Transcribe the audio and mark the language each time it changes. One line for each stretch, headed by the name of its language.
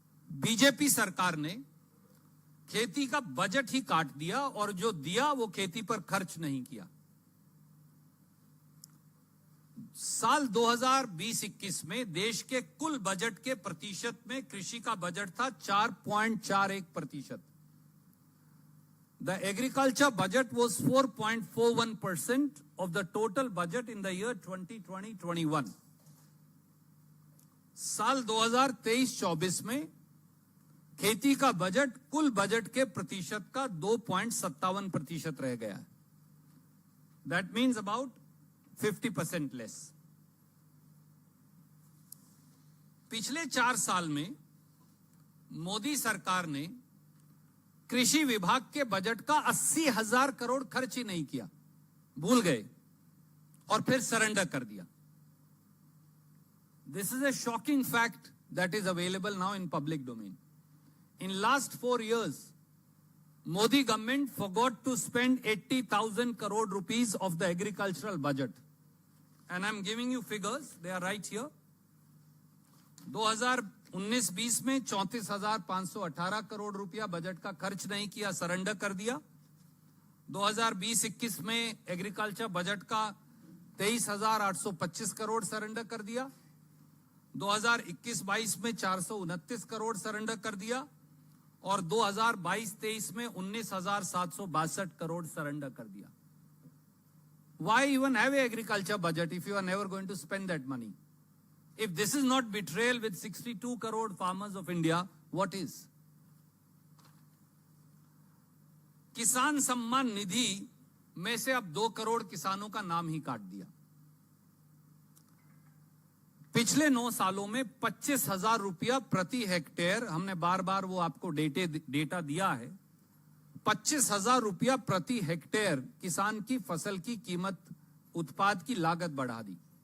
Hindi: BJP सरकार ने खेती का बजट ही काट दिया और जो दिया वो खेती पर खर्च नहीं किया। साल 2020-21 में देश के कुल बजट के प्रतिशत में कृषि का बजट था 4.41%।
English: The agriculture budget was 4.41% of the total budget in the year 2020-21.
Hindi: साल 2023-24 में खेती का बजट कुल बजट के प्रतिशत का 2.57% रह गया।
English: That means about 50% less.
Hindi: पिछले 4 साल में मोदी सरकार ने कृषि विभाग के बजट का 80,000 करोड़ खर्च ही नहीं किया, भूल गए और फिर सरेंडर कर दिया।
English: This is a shocking fact that is available now in public domain. In last 4 years, Modi government forgot to spend 80,000 crore rupees of the agricultural budget. And I'm giving you figures, they are right here.
Hindi: 2019-20 में 34,518 करोड़ रुपया budget का खर्च नहीं किया, surrender कर दिया। 2020-21 में agriculture budget का 23,825 करोड़ सरेंडर कर दिया। 2021-22 में 429 करोड़ सरेंडर कर दिया और 2022-23 में 19,762 करोड़ सरेंडर कर दिया।
English: Why even have an agriculture budget if you are never going to spend that money? If this is not betrayal with 62 crore farmers of India, what is?
Hindi: किसान सम्मान निधि में से अब 2 करोड़ किसानों का नाम ही काट दिया। पिछले 9 सालों में 25,000 रुपया प्रति हेक्टेयर, हमने बार बार वो आपको डेटा दिया है, 25,000 रुपया प्रति हेक्टेयर किसान की फसल की कीमत, उत्पाद की लागत बढ़ा दी।